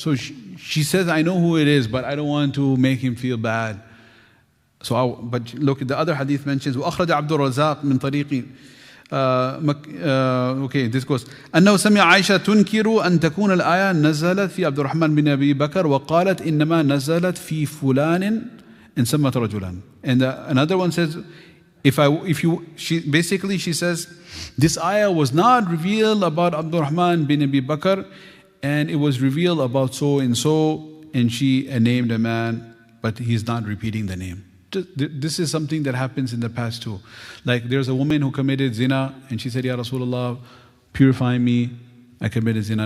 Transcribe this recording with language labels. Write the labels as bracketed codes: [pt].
[en] So she says, I know who it is, but I don't want to make him feel bad. But look, the other hadith mentions, [ar] وَأَخْرَجَ عَبْدُ الرَّزَّاقِ مِنْ طَرِيقٍ [en] okay, this goes [ar] أنه سمع عائشة تنكر أن تكون الآية نزلت في عبد الرحمن بن أبي بكر وقالت إنما نزلت في فلان إن سمت رجلا. [en] And another one says, she says, this ayah was not revealed about Abdul Rahman bin Abi Bakr, and it was revealed about so and so, and she named a man, but he's not repeating the name. This is something that happens in the past too. Like there's a woman who committed zina, and she said, Ya Rasulullah, purify me, I committed zina.